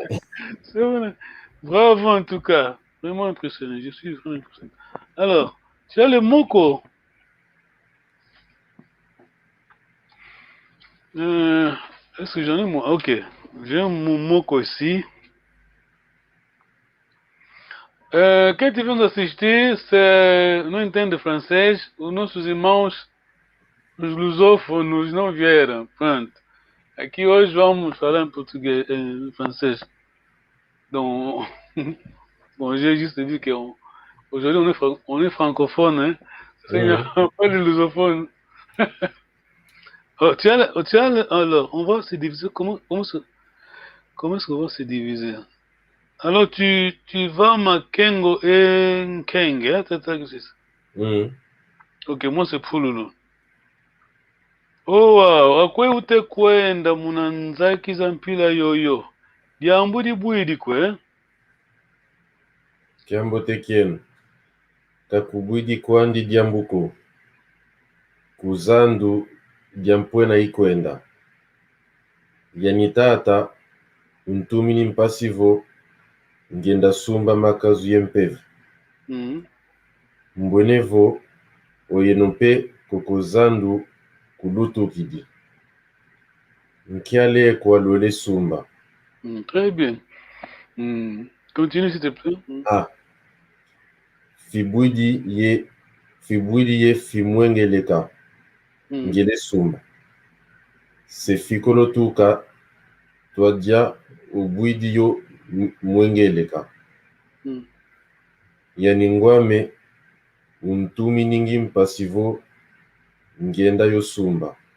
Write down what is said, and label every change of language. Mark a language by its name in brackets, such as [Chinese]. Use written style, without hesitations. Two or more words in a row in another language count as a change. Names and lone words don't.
[French] C'est bon. Bravo, en tout cas. Vraiment impressionné. Je suis vraiment impressionné. Alors, tu as le moko. Est-ce que j'en ai moi? Ok. J'ai un moko ici. [Portuguese] Quem tivemos assistir, se não entende francês, os nossos irmãos, os lusófonos, não vieram. Pronto. Aqui hoje vamos falar em português, em francês. [French] Donc, Bon, j'ai juste dit qu'aujourd'hui, on est francophone, hein. C'est pas les lusophones. Alors, on va se diviser. Comment est-ce qu'on va se diviser? Alors, tu vas Makengo et Nkenge, hein, c'est ça que c'est ça? [Kongo] Ok, [French] moi c'est Pululu. [Kongo] Oh, wow, akwe ute kwenda munanzaki za mpila yoyo. Diambudi bwidi kwe. Kiambo tekien. Kakubwidi kwandi diambuko. Kuzandu diampwena ikwenda. Yanitata untumini mpasivo ngenda sumba makazu yempeve. Mbwenevo oyenompe kokozandu kulutukidi. Nkiale kwa lole sumba. [French] Très bien. Continue s'il te plaît. Ah. [Kongo] Fibwidi ye fimwengeleka. Ngele sumba. Se fikolotuka twadia ubwidi yo mwengeleka. Yaningwame untumi ningi mpasivo ngenda yo sumba.